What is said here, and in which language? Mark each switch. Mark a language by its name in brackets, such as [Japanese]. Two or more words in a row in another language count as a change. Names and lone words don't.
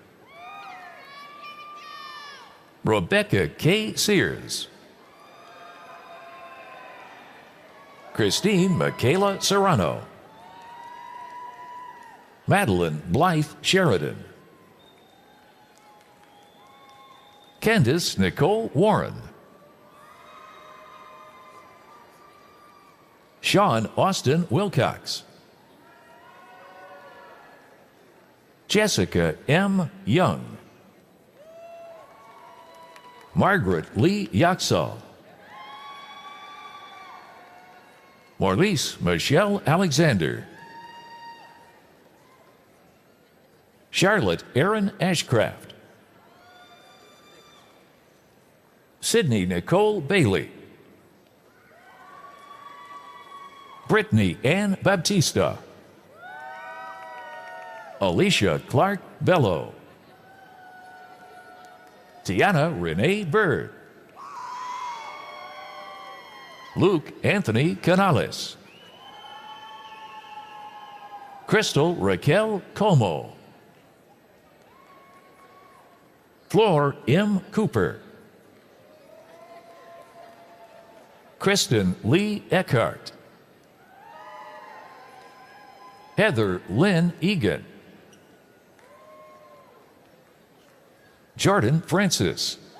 [English] Rebecca K. Sears. Christine Michaela Serrano. Madeline Blythe Sheridan. Candace Nicole Warren. Sean Austin Wilcox. Jessica M. Young. Margaret Lee Yaxall. Marlise Michelle Alexander. Charlotte Erin Ashcraft. Sydney Nicole Bailey. Brittany Ann Baptista. Alicia Clark Bello. Tiana Renee Bird. Luke Anthony Canales. Crystal Raquel Como. Flor M. Cooper. Kristen Lee Eckhart. Heather Lynn Egan. Jordan Francis.